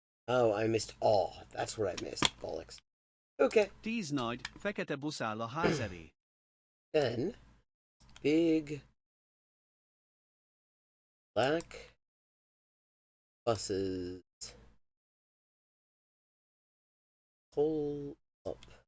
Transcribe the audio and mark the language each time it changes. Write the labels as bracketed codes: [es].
[en] Oh, I missed That's what I missed. Bollocks. Okay. [hu] 10 nagy, fekete busz áll a ház elé. [en] Then, big black buses pull up.